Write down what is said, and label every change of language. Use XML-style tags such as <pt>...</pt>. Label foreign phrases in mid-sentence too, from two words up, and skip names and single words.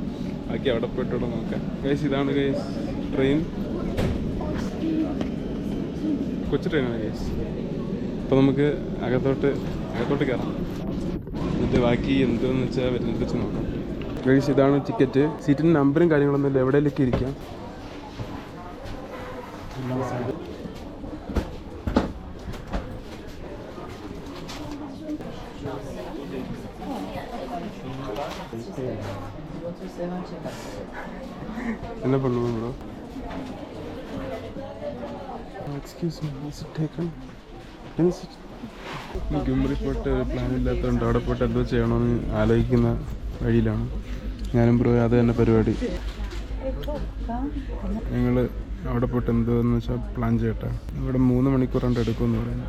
<ml>ബാക്കി അവിടെ പോയിട്ടോടെ നോക്കാം. ഗൈസ്, ഇതാണ് ഗൈസ് ട്രെയിൻ. കൊച്ചു ട്രെയിനാണ് ഗൈസ്. അപ്പോൾ നമുക്ക് അകത്തോട്ട് കയറാം. എന്നിട്ട് ബാക്കി എന്താണെന്ന് വെച്ചാൽ വരുന്നത് വെച്ച് നോക്കാം. ഗൈസ്, ഇതാണ് ടിക്കറ്റ്. സീറ്റിന് നമ്പറും കാര്യങ്ങളൊന്നും ഇല്ല, എവിടെയൊക്കെ ഇരിക്കാം.</ml> <ta>என்ன பண்ணுவோம் ப்ரோ?</ta> <en>excuse me, is it taken?</en> <ml>ഗുംറി പോയിട്ട് പ്ലാൻ ഇല്ലാത്തതുകൊണ്ട് അവിടെ പോയിട്ട് എന്തോ ചെയ്യണമെന്ന് ആലോചിക്കുന്ന വഴിയിലാണ് ഞാനും ബ്രോ. അത് തന്നെ പരിപാടി. ഞങ്ങൾ അവിടെ പോയിട്ട് എന്തോന്ന് വെച്ചാൽ പ്ലാൻ ചെയ്യട്ടെ. ഇവിടെ 3 മണിക്കൂർ കൊണ്ട് എടുക്കുമെന്ന് പറയുന്നത്.</ml>